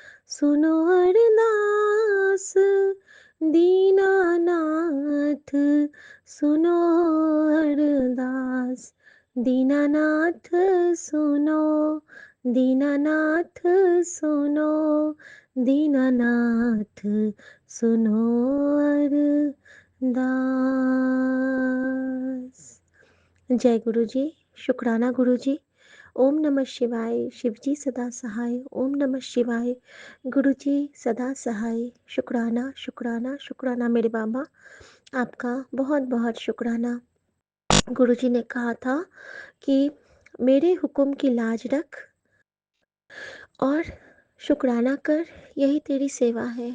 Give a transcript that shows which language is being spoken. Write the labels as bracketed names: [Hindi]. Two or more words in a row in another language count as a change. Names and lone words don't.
[Hindi] सुनो अरदास दीनानाथ, सुनो अरदास दीनानाथ, सुनो दीनानाथ, सुनो दीनानाथ, सुनो अरदास। जय गुरु जी। शुक्राना गुरु जी। [Sanskrit] ओम नमः शिवाय। [Hindi] शिव जी सदा सहाय। [Sanskrit] ओम नमः शिवाय। [Hindi] गुरु जी सदा सहाय। शुक्राना शुक्राना शुक्राना मेरे बाबा, आपका बहुत बहुत शुक्राना। गुरु जी ने कहा था कि मेरे हुक्म की लाज रख और शुक्राना कर, यही तेरी सेवा है।